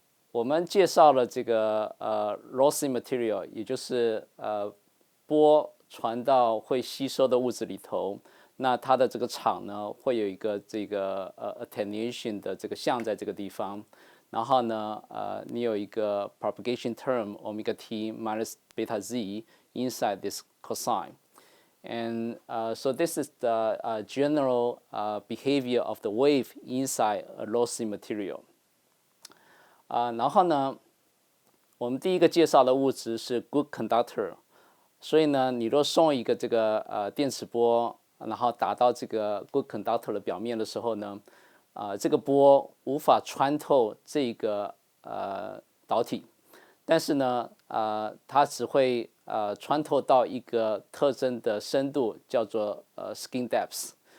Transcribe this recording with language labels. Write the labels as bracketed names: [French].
[Chinese] 我们介绍了这个lossy material， 也就是波传到会吸收的物质里头，那它的这个场呢会有一个这个attenuation 的这个项在这个地方。然后呢，你有一个 [English] propagation term omega t minus beta z inside this cosine. And so this is the general behavior of the wave inside a lossy material. [Chinese] 然后呢，我们第一个介绍的物质是 good conductor。所以呢，你若送一个这个电磁波，然后打到这个 good conductor 的表面的时候呢，这个波无法穿透这个导体，但是呢，它只会穿透到一个特征的深度，叫做skin depth。